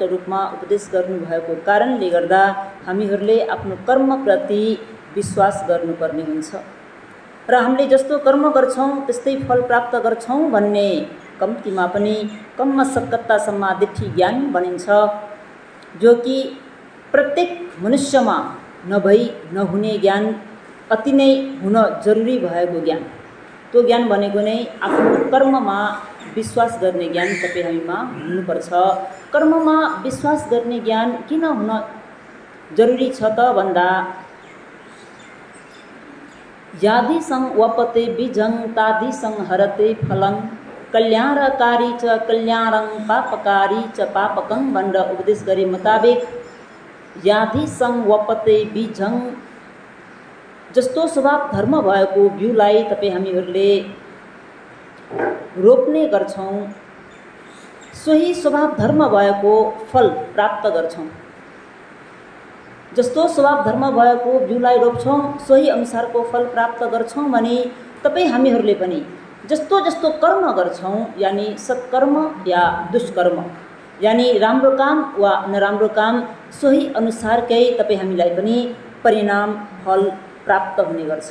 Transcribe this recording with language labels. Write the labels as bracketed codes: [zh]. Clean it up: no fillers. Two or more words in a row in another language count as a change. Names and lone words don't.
[ne] रूपमा उपदेश गर्नुभएको कारणले गर्दा हामीहरूले आफ्नो कर्मप्रति विश्वास गर्नुपर्ने हुन्छ र हामीले जस्तो कर्म गर्छौँ त्यस्तै फल प्राप्त गर्छौँ भन्ने कम्तीमा पनि [pi] कम्म सक्कत्ता सम्मादिठी [ne] ज्ञान बनिन्छ, जो कि प्रत्येक मनुष्यमा नभई नहुने ज्ञान अति नै हुन जरुरी भएको ज्ञान। त्यो ज्ञान भनेको नै आफ्नो कर्ममा विश्वास गर्ने ज्ञान तपाईँ हामीमा हुनुपर्छ। कर्ममा विश्वास गर्ने ज्ञान किन हुन जरुरी छ त भन्दा यादि [pi] संवपते बीजं तादि संहरते फलं कल्याणकारी च कल्याणं पापकारी च पापकं [ne] भनेर उपदेश गरे मुताबिक [pi] यादि संवपते बीजं [ne] जस्तो स्वभाव धर्म भएको बिउलाई तपाईँ हामीहरूले रोप्ने गर्छौँ, सोही स्वभाव धर्म भएको फल प्राप्त गर्छौँ। जस्तो स्वभाव धर्म भएको बिउलाई रोप्छौँ सोही अनुसारको फल प्राप्त गर्छौँ भने तपाईँ हामीहरूले पनि जस्तो जस्तो कर्म गर्छौँ यानी सत्कर्म या दुष्कर्म यानी राम्रो काम वा नराम्रो काम सोही अनुसारकै तपाईँ हामीलाई पनि परिणाम फल प्राप्त हुने गर्छ।